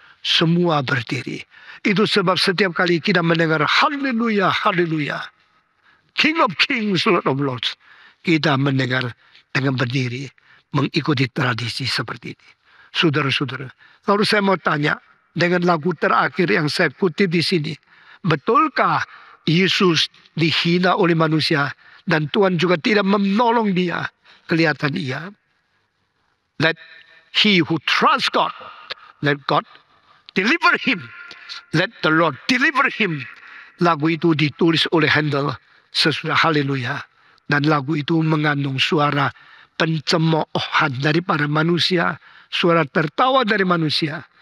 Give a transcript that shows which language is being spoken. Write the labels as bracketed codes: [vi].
[id] Semua berdiri. Itu sebab setiap kali kita mendengar haleluya, haleluya, [en] King of Kings, Lord of Lords, [id] kita mendengar dengan berdiri, mengikuti tradisi seperti ini. Saudara-saudara, lalu saya mau tanya, dengan lagu terakhir yang saya kutip di sini, betulkah Yesus dihina oleh manusia dan Tuhan juga tidak menolong dia? Kelihatan iya. [en] Let he who trusts God, let God deliver him. Let the Lord deliver him. [id] Lagu itu ditulis oleh Handel sesudah haleluya. Dan lagu itu mengandung suara pencemoohan dari para manusia, suara tertawa dari manusia.